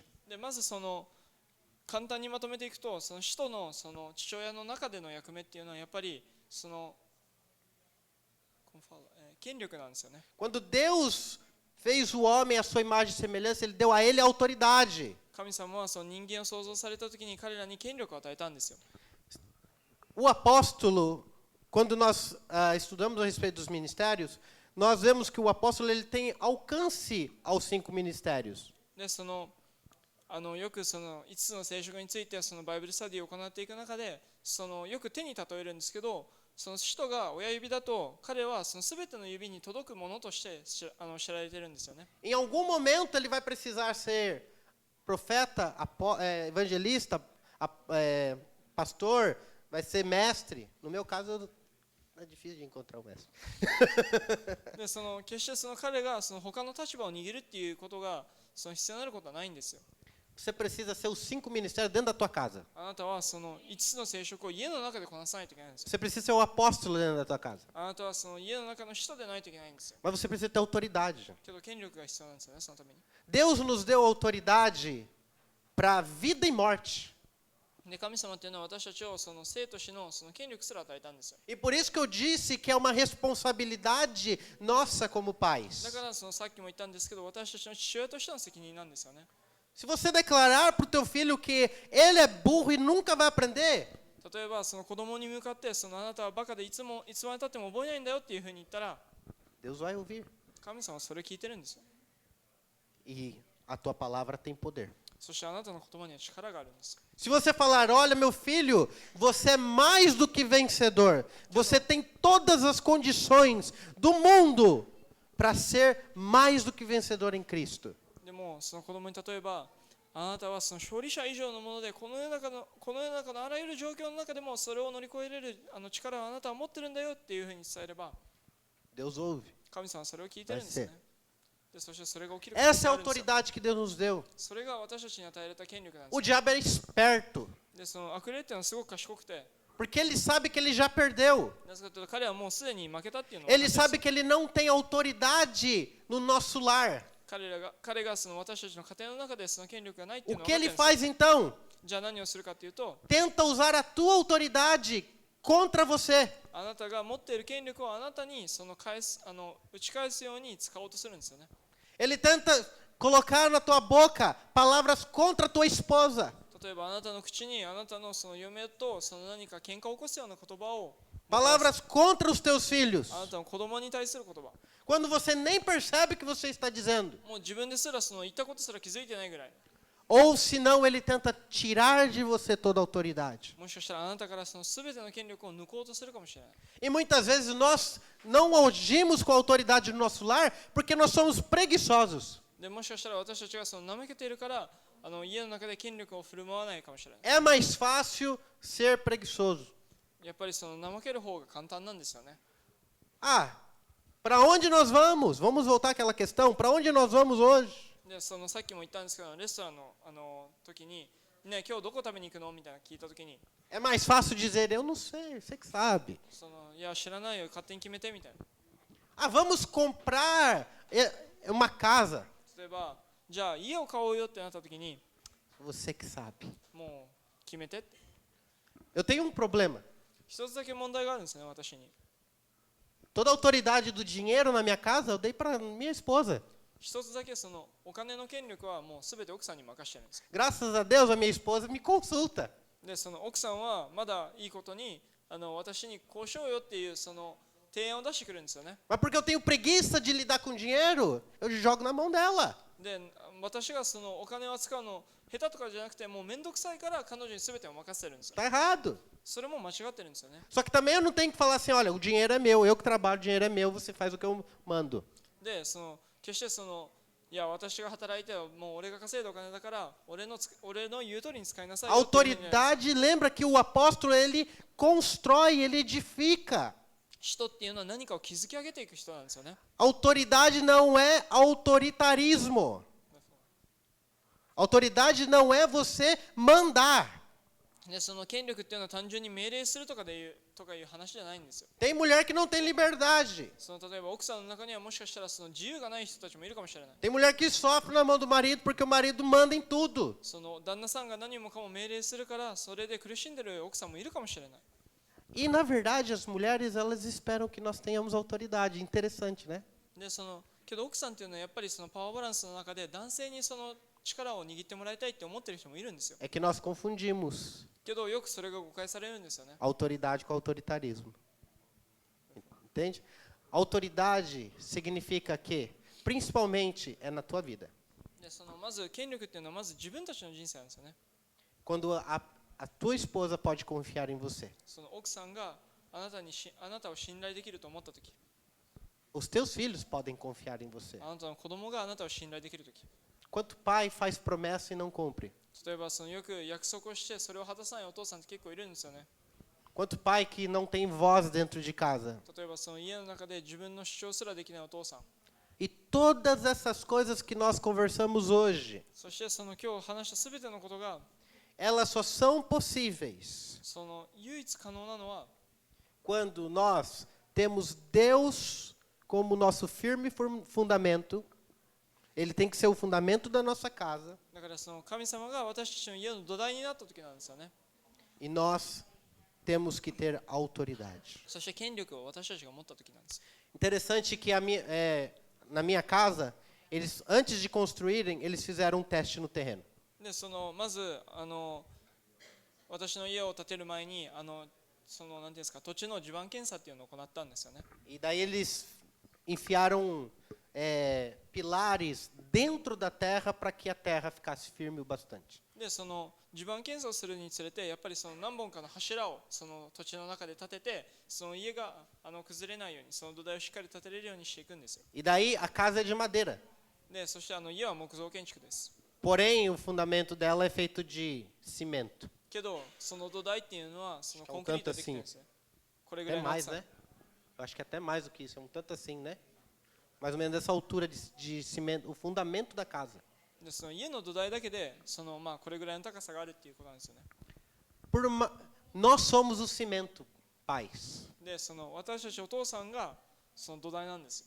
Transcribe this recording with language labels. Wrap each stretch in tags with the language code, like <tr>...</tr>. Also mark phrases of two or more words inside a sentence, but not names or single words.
<ja>でまずその簡単にまとめていくと、その使徒のその父親の中での役目っていうのはやっぱりその権力なんですよね。</ja> <pt>Quando Deus fez o homem à sua imagem e semelhança, ele deu a ele a autoridade.</pt> <ja>神様はその人間を創造されたときに彼らに権力を与えたんですよ。</ja> <pt>O apóstolo, quando nós estudamos a respeito dos ministérios, nós vemos que o apóstolo ele tem alcance aos 5 ministérios.</pt> <ja>でそのよくその5つの聖職についてそのバイブルスタディを行っていく中で、そのよく手に例えるんですけど、その使徒が親指だと彼はその全ての指に届くものとして知られているんですよね。</ja> <pt>Em algum momento ele vai precisar ser profeta, evangelista, pastor, vai ser mestre. No meu caso, é difícil de encontrar um mestre.</pt> <ja>でその決してその彼がその他の立場を握るっていうことがその必要になることはないんですよ。</ja> <pt>Você precisa ser os 5 ministérios dentro da tua casa.</pt> <ja>あなたはその5つの聖職を家の中でこなさないといけないんですよ。</ja> <pt>Você precisa ser o apóstolo dentro da tua casa.</pt> <ja>あなたはその家の中の使徒でないといけないんですよ。</ja> <pt>Mas você precisa ter autoridade.</pt> <ja>けど権力が必要なんですよね、そのために。</ja> <pt>Deus nos deu autoridade para vida e morte.</pt> <ja>で神様っていうのは私たちをその生と死のその権力すら与えたんですよ。</ja> <pt>E por isso que eu disse que é uma responsabilidade nossa como</pt> <ja>だ</ja> <pt>pais.</pt> <ja>からそのさっきも言ったんですけど、私たちの父親としての責任なんですよね。</ja> <pt>Se você declarar para o teu filho que ele é burro e nunca vai aprender,</pt> <ja>例えばその子供に向かってそのあなたはバカでいつまで経っても覚えないんだよっていうふうに言ったら、</ja> <pt>Deus vai ouvir.</pt> <ja>神様はそれを聞いてるんですよ。</ja> <pt>E a tua palavra tem poder.</pt> <ja>そしてあなたの言葉には力があるんです。</ja> <pt>Se você falar, olha meu filho, você é mais do que vencedor. Você tem todas as condições do mundo para ser mais do que vencedor em Cristo.</pt> <ja>でもその子供に例えば、あなたはその勝利者以上のものでこの世の中のあらゆる状況の中でもそれを乗り越えれる力をあなたは持ってるんだよっていうふうに伝えれば、</ja> <pt>Deus ouve.</pt> <ja>神様はそれを聞いてるんですね。でそしてそれが起きる</ja> <pt>Essa é a</pt> <ja>ことがあるんですよ。</ja> <pt>autoridade que Deus nos deu.</pt> <ja>それが私たちに与えられた権力なんで</ja> <pt>O</pt> <ja>すよ。</ja> <pt>diabo é esperto,</pt> <ja>でその悪霊っていうのはすごく賢くて、</ja> <pt>porque ele sabe que ele já perdeu.</pt> <ja>なぜかというと彼はもうすでに負けたっていうのを</ja> <pt>Ele</pt> <ja>分かって</ja> <pt>sabe</pt> <ja>るんですよ。</ja> <pt>que ele não tem autoridade no nosso lar.</pt> <ja>彼がその私たちの家庭の中でその権力がないっていう</ja> <pt>O</pt> <ja>のを</ja> <pt>que</pt> <ja>分かって</ja> <pt>ele</pt> <ja>るんですよ。</ja> <pt>faz então?</pt> <ja>じゃあ何をするかというと、</ja> <pt>Tenta usar a tua autoridade contra você.</pt> <ja>あなたが持っている権力をあなたにその打ち返すように使おうとするんですよね。</ja> <pt>Ele tenta colocar na tua boca palavras contra a tua esposa.</pt> <ja>例えばあなたの口にあなたのその嫁とその何か喧嘩を起こすような言葉を、</ja> <pt>Palavras contra os teus filhos.</pt> <ja>あなたの子供に対する言葉、</ja> <pt>Quando você nem percebe o que você está dizendo.</pt> <ja>もう自分ですらその言ったことすら気づいてないぐらい、</ja> <pt>Ou senão ele tenta tirar de você toda a autoridade.</pt> <ja>もしかしたらあなたからその全ての権力を抜こうとするかもしれない。</ja> <pt>E muitas vezes nós não agimos com a autoridade no nosso lar porque nós somos preguiçosos.</pt> <ja>でもしかしたら私たちがその怠けているから家の中で権力を振る舞わないかもしれない。</ja> <pt>É mais fácil ser preguiçoso.</pt> <ja>やっぱりその怠ける方が簡単なんですよね。</ja> <pt>Ah, para onde nós vamos? Vamos voltar àquela questão. Para onde nós vamos hoje?</pt> <ja>でそのさっきも言ったんですけど、レストランの時に、ね、今日どこ食べに行くのみたいな聞いた時に、</ja> <pt>É mais fácil dizer, eu não sei, você que sabe.</pt> <ja>いや知らないよ、勝手に決めてみたいな。</ja> <pt>Ah, vamos comprar uma casa.</pt> <ja>例えばじゃあ家を買おうよってなった時に、</ja> <pt>Você que sabe.</pt> <ja>もう決めてって。</ja> <pt>Eu tenho um problema.</pt> <ja>一つだけ問題があるんですね、私に。</ja> <pt>Toda a autoridade do dinheiro na minha casa eu dei para minha esposa.</pt> <ja>一つだけそのお金の権力はもう全て奥さんに任してるんです。</ja> <pt>Graças a Deus a minha esposa me consulta.</pt> <ja>でその奥さんはまだいいことに私にこうしようよっていうその提案を出してくるんですよね。</ja> <pt>Mas porque eu tenho preguiça de lidar com dinheiro, eu jogo na mão dela.</pt> <ja>で私がそのお金を扱うの下手とかじゃなくてもう面倒くさいから彼女に全てを任せてるんですよ。</ja> <pt>Tá errado.</pt> <ja>それも間違ってるんですよね。</ja> <pt>Só que também eu não tenho que falar assim, olha, o dinheiro é meu, eu que trabalho, o dinheiro é meu, você faz o que eu mando.</pt> <ja>でその決してそのいや私が働いてもう俺が稼いだお金だから俺の言う通りに使いなさい</ja> <pt>A</pt> <ja>よっていうふうに</ja> <pt>autoridade, lembra que o apóstolo, ele constrói, ele edifica.</pt> <ja>人っていうのは何かを築き上げていく人なんですよね。</ja> <pt>Autoridade não é autoritarismo. Autoridade não é você mandar.</pt> <ja>でその権力っていうのは単純に命令するとかいう話じゃないんですよ。</ja> <pt>Tem mulher que não tem liberdade.</pt> <ja>その例えば奥さんの中にはもしかしたらその自由がない人たちもいるかもしれない。</ja> <pt>Tem mulher que sofre na mão do marido porque o marido manda em tudo.</pt> <ja>その旦那さんが何もかも命令するからそれで苦しんでる奥さんもいるかもしれない。</ja> <pt>E na verdade as mulheres elas esperam que nós tenhamos autoridade. Interessante, né?</pt> <ja>でそのけど奥さんっていうのはやっぱりそのパワーバランスの中で男性にその力を握ってもらいたいって思ってる人もいるんですよ。</ja> <pt>É que nós confundimos</pt> <ja>けどよくそれが誤解されるんですよね。</ja> <pt>autoridade com autoritarismo. Entende? Autoridade significa que, principalmente, é na tua vida.</pt> <ja>でそのまず権力っていうのはまず自分たちの人生なんですよね。</ja> <pt>Quando a tua esposa pode confiar em você.</pt> <ja>その奥さんがあなたを信頼できると思ったとき、</ja> <pt>Os teus filhos podem confiar em você.</pt> <ja>あなたの子供があなたを信頼できるとき、</ja> <pt>Quanto pai faz promessa e não cumpre?</pt> <ja>例えばそのよく約束をしてそれを果たさないお父さんって結構いるんですよね。</ja> <pt>Quanto pai que não tem voz dentro de casa?</pt> <ja>例えばその家の中で自分の主張すらできないお父さん。</ja> <pt>E todas essas coisas que nós conversamos hoje,</pt> <ja>そしてその今日話したすべてのことが</ja> <pt>elas só são possíveis</pt> <ja>その唯一可能なのは</ja> <pt>quando nós temos Deus como nosso firme fundamento. Ele tem que ser o fundamento da nossa casa.</pt> <ja>だからその神様が私たちの家の土台になった時なんですよね。</ja> <pt>E nós temos que ter autoridade.</pt> <ja>そして権力を私たちが持った時なんです。</ja> <pt>Interessante que na minha casa, eles antes de construírem, eles fizeram um teste no terreno.</pt> <ja>でそのまず私の家を建てる前にそのなんていうんですか土地の地盤検査っていうのを行ったんですよね。</ja> <pt>E daí eles enfiaram pilares dentro da terra para que a terra ficasse firme o bastante.</pt> <ja>でその地盤検査をするにつれてやっぱりその何本かの柱をその土地の中で立ててその家が崩れないようにその土台をしっかり立てれるようにしていくんですよ。</ja> <pt>E daí a casa é de madeira.</pt> <ja>でそして家は木造建築です。</ja> <pt>Porém, o fundamento dela é feito de cimento.</pt> <ja>けどその土台っていうのはその</ja> <pt>Acho que é</pt> <ja>コ</ja> <pt>um</pt> <ja>ンクリート</ja> <pt>tanto</pt> <ja>でできてるん</ja> <pt>assim.</pt> <ja>ですよ。これぐら</ja> <pt>Até</pt> <ja>いの厚</ja> <pt>mais,</pt> <ja>さ。</ja> <pt>né? Eu acho que até mais do que isso. É um tanto assim, né? Mais ou menos essa altura de cimento, o fundamento da casa.</pt> <ja>でその家の土台だけでそのこれぐらいの高さがあるっていうことなんですよね。</ja> <pt>Nós somos o cimento, pais.</pt> <ja>でその私たちお父さんがその土台なんですよ。</ja>